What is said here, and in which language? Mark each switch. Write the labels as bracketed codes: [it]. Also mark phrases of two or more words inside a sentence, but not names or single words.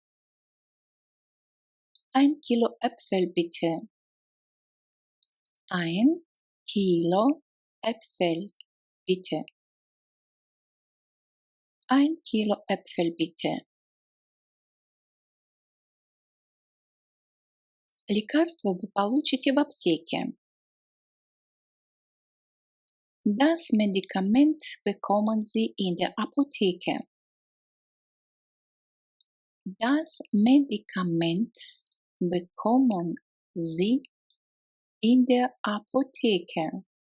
[de] 1 Kilo Äpfel bitte. 1 Kilo Äpfel bitte. 1 Kilo Äpfel bitte. [ru] Лекарство вы получите в аптеке. [de] Das Medikament bekommen Sie in der Apotheke. Das Medikament bekommen Sie in der Apotheke.